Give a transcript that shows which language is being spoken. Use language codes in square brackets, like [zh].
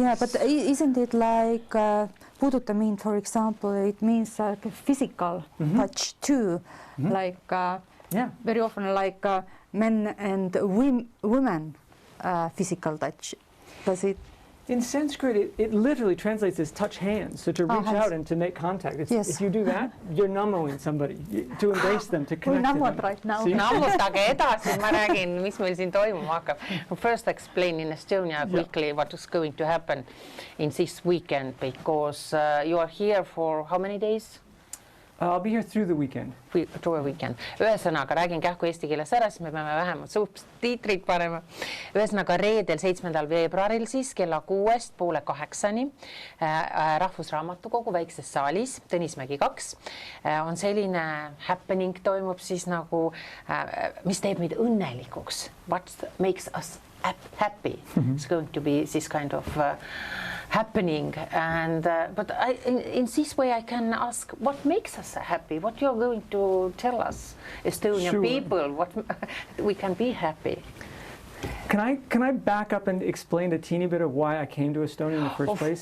[en] Yeah, but isn't it like Puuduta mean, for example, it means like a physical touch too, like very often like men and women physical touch. Does it? In Sanskrit, it literally translates as touch hands, so to reach out and to make contact. Yes. If you do that, you're nammoing somebody, to embrace them, to connect to them. Right now. [et] Nammutage edasi, ma räägin, mis meil siin toimuma hakkab. [en] First explain in Estonia quickly what is going to happen in this weekend, because you are here for how many days? I'll be here through the weekend. Through a weekend. [et] Ühesõnaga, räägin kähku eesti keeles ära, siis me peame vähemalt subtiitrid panema. Ühesõnaga, reedel 7. veebruaril siis kella 6-st 7:30 Rahvusraamatukogu väikses saalis, Tõnismägi 2, on selline happening toimub siis nagu, mis teeb meid õnnelikuks. [en] What makes us happy? It's going to be this kind of happening, and but in this way I can ask what makes us happy, what you're going to tell us, Estonian people, what we can be happy. Can I back up and explain a teeny bit of why I came to Estonia in the first place?